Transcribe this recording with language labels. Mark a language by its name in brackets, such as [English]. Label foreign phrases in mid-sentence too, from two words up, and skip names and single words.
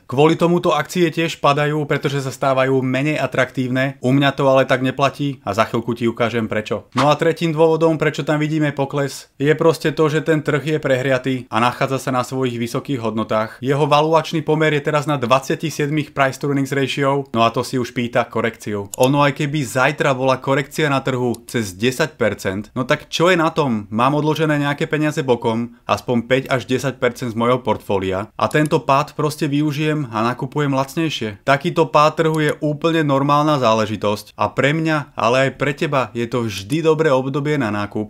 [Slovak] Kvôli tomuto akcie tiež padajú, pretože sa stávajú menej atraktívne. U mňa to ale tak neplatí a za chvíľku ti ukážem prečo. No a tretím dôvodom, prečo tam vidíme pokles, je proste to, že ten trh je prehriatý a nachádza sa na svojich vysokých hodnotách. Jeho valuačný pomer je teraz na 27 [English] price to earnings ratio, [Slovak] no a to si už pýta korekciu. Ono aj keby zajtra bola korekcia na trhu cez 10%, no tak čo je na tom? Mám odložené nejaké peniaze bokom, aspoň 5 až 10% z mojho portfólia a tento pád proste využijem a nakupujem lacnejšie. Takýto pád trhu je úplne normálna záležitosť a pre mňa, ale aj pre teba je to vždy dobré obdobie na nákup.